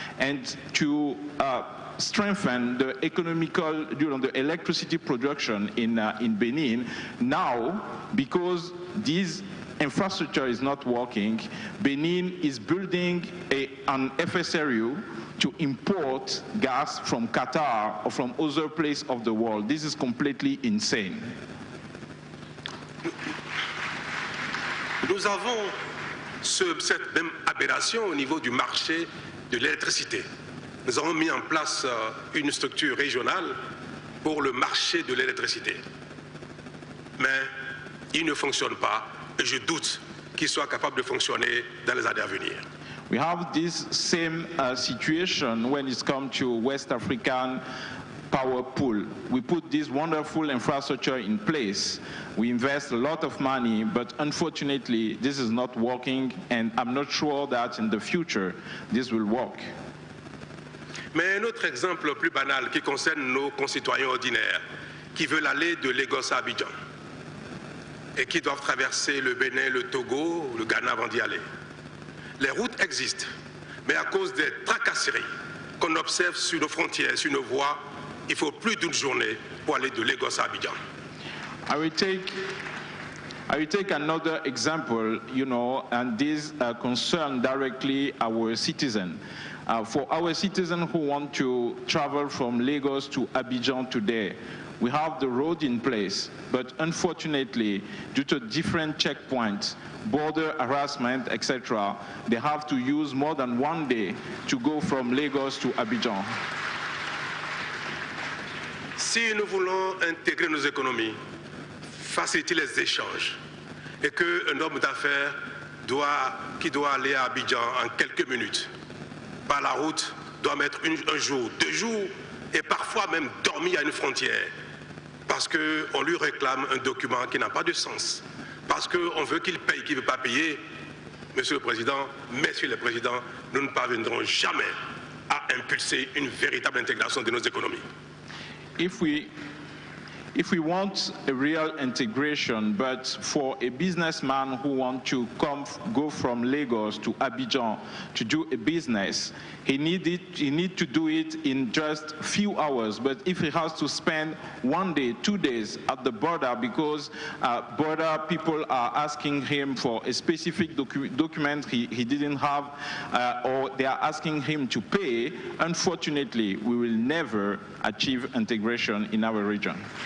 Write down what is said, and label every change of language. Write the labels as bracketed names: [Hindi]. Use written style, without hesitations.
[English] And to strengthen the economical, the electricity production in Benin, now, because this infrastructure is not working, Benin is building an FSRU to import gas from Qatar or from other places of the world. This is completely insane. [French] Nous avons cette même aberration au niveau du marché de l'électricité. Nous avons mis en place une structure régionale pour le marché de l'électricité. Mais il ne fonctionne pas et je doute qu'il soit capable de fonctionner dans les années à venir. [English] We have this same situation when it comes to West African power pool. We put this wonderful infrastructure in place. We invest a lot of money, but unfortunately, this is not working, and I'm not sure that in the future, this will work. [French] Mais un autre exemple plus banal qui concerne nos concitoyens ordinaires qui veulent aller de Lagos à Abidjan et qui doivent traverser le Bénin, le Togo, le Ghana avant d'y aller. Les routes existent, mais à cause des tracasseries qu'on observe sur nos frontières, sur nos voies, il faut plus d'une journée pour aller de Lagos à Abidjan. [English] I will take another example, and this concerns directly our citizens. For our citizens who want to travel from Lagos to Abidjan today, we have the road in place, but unfortunately, due to different checkpoints, border harassment, etc., they have to use more than 1 day to go from Lagos to Abidjan. [French] Si nous voulons intégrer nos économies, faciliter les échanges, et qu'un homme d'affaires qui doit aller à Abidjan en quelques minutes, par la route, doit mettre un jour, 2 jours, et parfois même dormir à une frontière, parce qu'on lui réclame un document qui n'a pas de sens, parce qu'on veut qu'il paye, qu'il ne veut pas payer. Monsieur le Président, Messieurs les Présidents, nous ne parviendrons jamais à impulser une véritable intégration de nos économies. [English] If we want a real integration, but for a businessman who wants to go from Lagos to Abidjan to do a business, he need to do it in just a few hours. But if he has to spend 1 day, 2 days at the border because border people are asking him for a specific document he didn't have, or they are asking him to pay, unfortunately, we will never achieve integration in our region.